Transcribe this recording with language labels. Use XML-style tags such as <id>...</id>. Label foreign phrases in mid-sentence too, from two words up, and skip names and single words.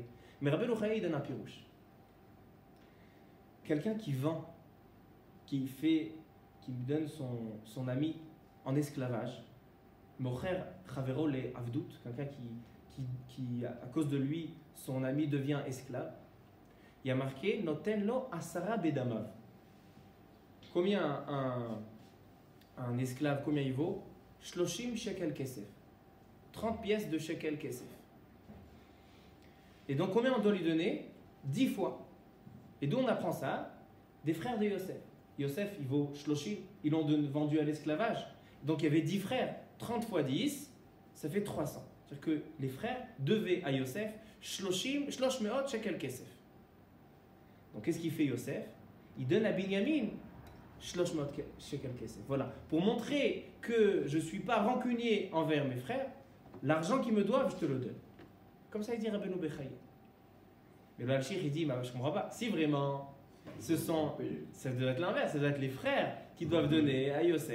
<fr>Mais Rabbeinu Bechaye, il donne un pirouche. Quelqu'un qui vend, qui donne son ami en esclavage,</fr> <he>מוכר חברו לעבדות,</he> <fr>quelqu'un qui, à cause de lui, son ami devient esclave. Il y a marqué</fr> <he>נותן לו עשרה בדמיו.</he> <fr>Combien un esclave, combien il vaut?</fr> <he>שלושים שקל כסף.</he> <fr>30 pièces de</fr> <he>שקל כסף.</he> <fr>Et donc combien on doit lui donner? 10 fois. Et d'où on apprend ça? Des frères de Yosef. Yosef, il vaut shloshim. Ils l'ont vendu à l'esclavage. Donc il y avait 10 frères. 30 fois 10, ça fait 300. C'est-à-dire que les frères devaient à Yosef</fr> <he>שלוש מאות שקל כסף.</he> <fr>Donc qu'est-ce qu'il fait Yosef? Il donne à Binyamin</fr> <he>שלוש מאות שקל כסף.</he> <fr>Voilà. Pour montrer que je ne suis pas rancunier envers mes frères, l'argent qu'ils me doivent, je te le donne. Comme ça, il dit Rabbeinu Bechaye. Mais le Al-Shir, il dit, je ne comprends pas. Si vraiment, ça doit être l'inverse, ça doit être les frères qui doivent donner à Yosef.</fr>